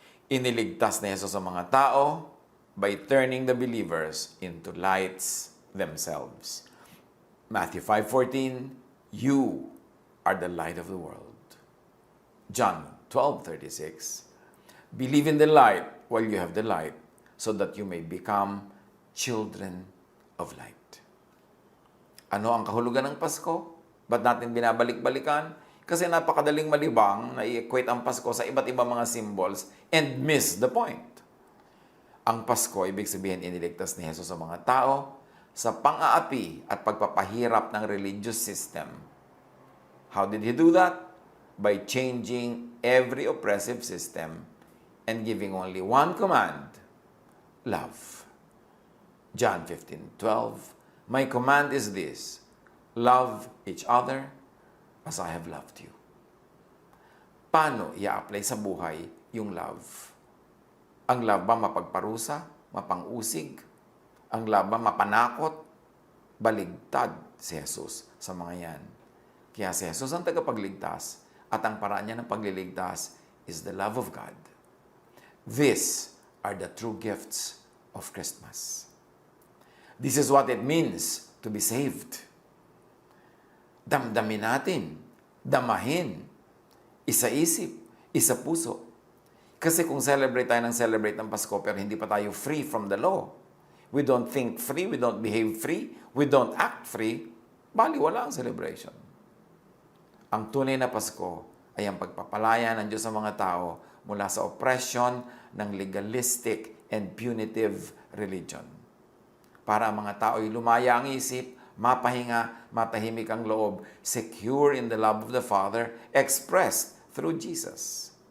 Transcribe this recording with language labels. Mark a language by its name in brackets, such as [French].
[Filipino] Iniligtas ni Jesus ang mga tao [English] by turning the believers into lights themselves. Matthew 5:14, you are the light of the world. John 12:36, believe in the light while you have the light, so that you may become children of light. [Filipino] Ano ang kahulugan ng Pasko? Ba't natin binabalik-balikan? Kasi napakadaling malibang na i-equate ang Pasko sa iba't ibang mga [English] symbols and miss the point. [Filipino] Ang Pasko, ibig sabihin, iniligtas ni Jesus sa mga tao sa pang-aapi at pagpapahirap ng religious system. [English] How did He do that? By changing every oppressive system and giving only one command, love. John 15:12, my command is this, love each other as I have loved you. [Filipino] Paano i-apply sa buhay yung love? Ang love ba mapagparusa, mapang-usig? Ang love ba mapanakot? Baligtad si Jesus sa mga yan. Kaya si Jesus ang tagapagligtas at ang paraan niya ng pagliligtas [English] is the love of God. These are the true gifts of Christmas. This is what it means to be saved. [Filipino] Damdamin natin, damahin, isa-isip, isa-puso. Kasi kung celebrate ng Pasko pero hindi pa tayo [English] free from the law, we don't think free, we don't behave free, we don't act free, [Filipino] baliwala ang celebration. Ang tunay na Pasko ay ang pagpapalaya ng Diyos sa mga tao mula sa oppression ng [English] legalistic and punitive religion. [Filipino] Para ang mga tao ay lumaya ang isip, mapahinga, matahimik ang loob, [English] secure in the love of the Father, expressed through Jesus.